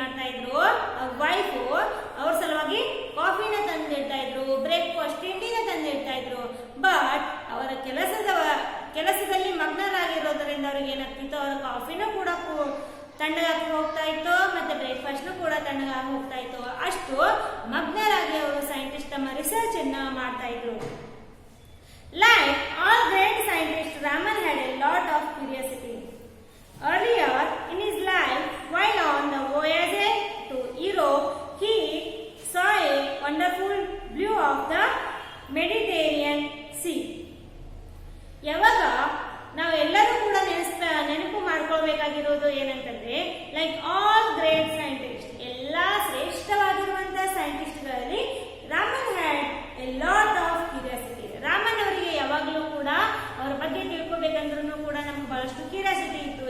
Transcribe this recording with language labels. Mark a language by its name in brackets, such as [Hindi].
[Kannada] ಇದ್ರು, ಅವ್ರ ವೈಫು ಅವ್ರ ಸಲುವಾಗಿ ಕಾಫಿನ ತಂದಿಡ್ತಾ ಇದ್ರು, ಬ್ರೇಕ್ಫಾಸ್ಟ್ ತಿಂಡಿನ ತಂದಿಡ್ತಾ ಇದ್ರು. ಬಟ್ ಅವರ ಕೆಲಸದಲ್ಲಿ ಮಗ್ನರಾಗಿರೋದ್ರಿಂದ ಅವ್ರಿಗೆ ಏನಾಗ್ತಿತ್ತು, ಅವರ ಕಾಫಿನೂ ಕೂಡ ತಣ್ಣಗಾಗಿ ಹೋಗ್ತಾ ಇತ್ತು, ಮತ್ತೆ ಬ್ರೇಕ್ಫಾಸ್ಟ್ನು ಕೂಡ ತಣ್ಣಗಾಗಿ ಹೋಗ್ತಾ ಇತ್ತು. ಅಷ್ಟು ಮಗ್ನರಾಗಿ ಅವರು ಸೈಂಟಿಸ್ಟ್ ತಮ್ಮ ರಿಸರ್ಚ್ ಅನ್ನ ಮಾಡ್ತಾ ಇದ್ರು. [English] Like all great scientists, Raman had a lot of curiosity. Earlier in his life, while on the voyage to Europe, he saw a wonderful view of the Mediterranean Sea. [Kannada] ಯಾವಾಗ ನಾವೆಲ್ಲರೂ ಕೂಡ ನೆನಪು ಮಾಡ್ಕೊಳ್ಬೇಕಾಗಿರೋದು ಏನಂತಂದ್ರೆ, [English] like all great scientist, [Kannada] ಎಲ್ಲಾ ಶ್ರೇಷ್ಠವಾಗಿರುವಂತಹ ಸೈಂಟಿಸ್ಟ್ಗಳಲ್ಲಿ [English] Raman had a lot of curiosity. [Kannada] Raman ಅವರಿಗೆ ಯಾವಾಗಲೂ ಕೂಡ ಅವರ ಬಗ್ಗೆ ತಿಳ್ಕೊಬೇಕಂದ್ರೂ ಕೂಡ ನಮ್ಗೆ ಬಹಳಷ್ಟು ಕ್ಯೂರಿಯಾಸಿಟಿ ಇತ್ತು.